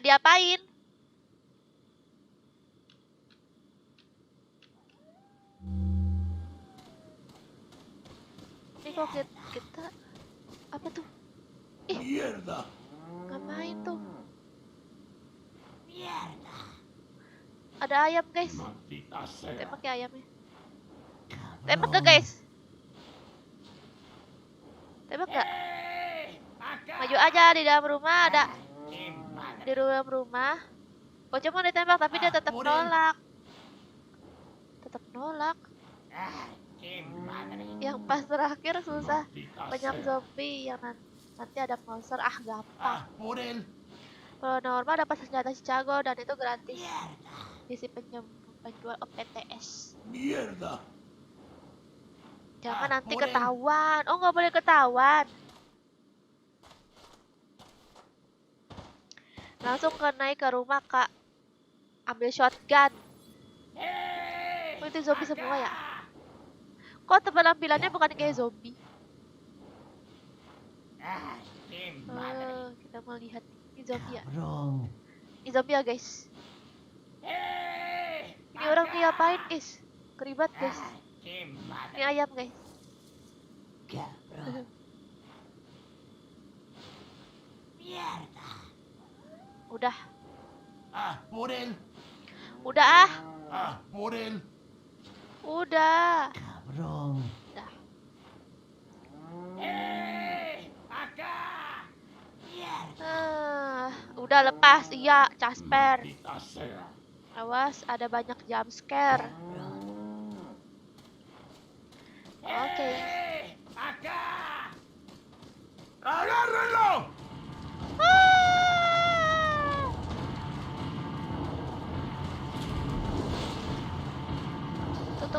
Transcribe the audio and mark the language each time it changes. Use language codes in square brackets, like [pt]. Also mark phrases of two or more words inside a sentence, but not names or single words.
[id] Diapain? Ini kok kita apa tuh? [es] ¡Mierda! [id] Ngapain tuh? Ada ayam guys. [es] ¡Maldita sea! [id] Tembak ya ayamnya. Tembak gak guys? Tembak gak? Maju aja di dalam rumah ada. Di dalam rumah. Bocah mau ditembak tapi dia tetap nolak. Tetap nolak. Yang pas terakhir susah. Banyak zombie yang nanti ada monster. Ah gampang. [es] ¡Por él! [id] Kalau normal dapat senjata Chicago dan itu gratis. Isi penjual OPTS. [es] ¡Mierda! [id] Jangan nanti ketahuan. Oh nggak boleh ketahuan. Langsung naik ke rumah kak. Ambil shotgun. Oh, itu zombie semua ya? Kok penampilannya bukan kayak zombie? Kita mau lihat. Ini zombie ya? Ini zombie ya guys? Ini orang nih ngapain guys? Keribat guys. [es] ¡Qué [id] Ini [es] madre! [id] ayam guys. [es] ¡Cabrón! ¡Mierda! [id] Udah. [es] ¡Ah, por él! [id] Udah ah. [es] ¡Ah, por él! [id] Udah. [es] ¡Cabrón! [id] Udah. [es] ¡Acá! ¡Mierda! [id] Udah lepas. Iya, Casper. [es] Maldita sea. [id] Awas, ada banyak [en] jump scare. [id] Oke. [es] ¡Acá! ¡Agárrenlo! [id] Ah! Tutup.